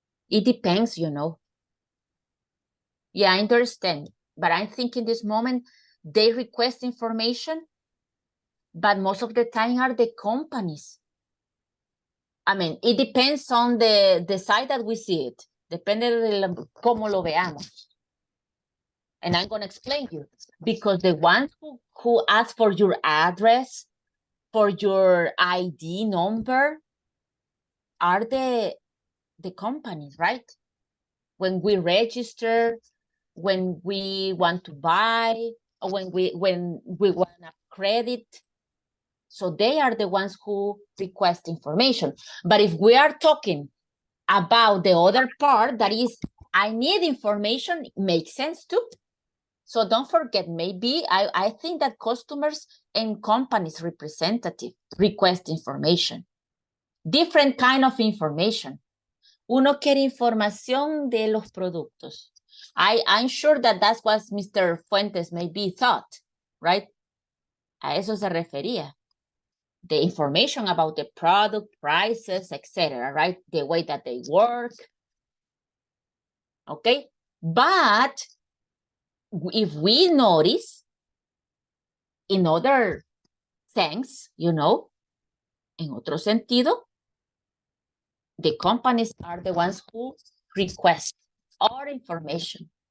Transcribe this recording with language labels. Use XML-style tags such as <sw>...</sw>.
<en>It depends, Yeah, I understand. But I think in this moment, they request information, but most of the time are the companies. I mean, it depends on the side that we see it.</en> <es>Depende de cómo lo veamos.</es> <en>And I'm going to explain you. Because the ones who ask for your address, for your ID number, are the companies, right? When we register, when we want to buy, or when we want a credit. So they are the ones who request information. But if we are talking about the other part, that is, I need information, it makes sense too. So don't forget, maybe I think that customers and companies representative request information. Different kind of information.</en> <es>Uno quiere información de los productos.</es> <en>I'm sure that that's what Mr. Fuentes maybe thought, right?</en> <es>A eso se refería.</es> <en>The information about the product, prices, etc., right? The way that they work. Okay? But if we notice in other things,</en> <es>en otro sentido,</es> <en>the companies are the ones who request our information.</en>